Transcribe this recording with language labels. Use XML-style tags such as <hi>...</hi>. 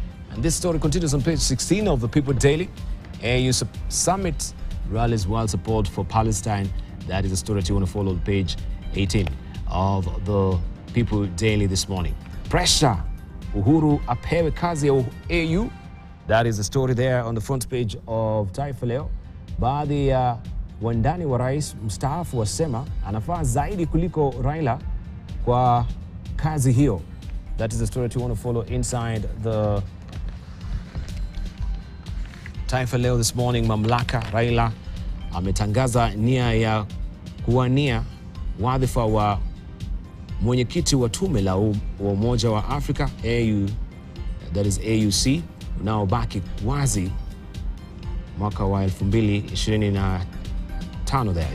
<en>And this story continues on page 16 of the People Daily. AU Summit rallies wild support for Palestine. That is a story that you want to follow on page 18 of the People Daily this morning. Pressure.</en> <sw>Uhuru apewe kazi ya AU.</sw> <en>That is the story there on the front page of Taifa Leo.</en> <sw>Baadhi ya wandani wa rais mstaafu wasema anafaa zaidi kuliko Raila kwa kazi hiyo.</sw> <en>That is the story that you want to follow inside the Taifa Leo this morning.</en> <sw>Mamlaka Raila ametangaza nia ya kuwania wadhifa wa mwenyekiti wa tume la Umoja wa Afrika AU,</sw> <en>that is AUC,</en> <sw>unaobaki wazi mwaka wa 2025 there.</sw>